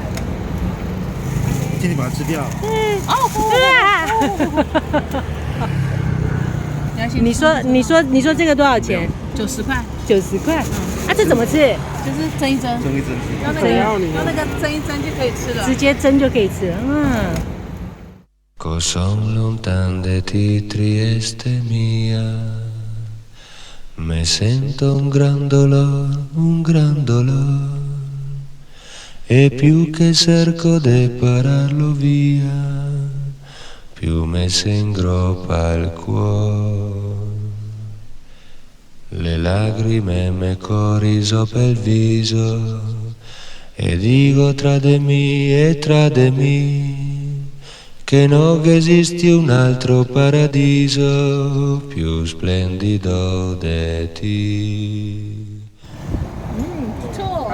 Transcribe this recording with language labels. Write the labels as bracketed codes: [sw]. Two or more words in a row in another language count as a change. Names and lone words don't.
[zh] 今天把它吃掉。你说这个多少钱 90块，？90块。啊，这怎么吃？就是蒸一蒸，蒸一蒸。用那个蒸一蒸就可以吃了。直接蒸就可以吃。嗯。 [it] Son lontane di Trieste mia, me sento un gran dolor, e più che cerco di pararlo via, più mi si ingroppa il cuore. Le lacrime mi corri sopra il viso, e dico tra di me, che non esiste un altro paradiso più splendido di te. [zh] 不错。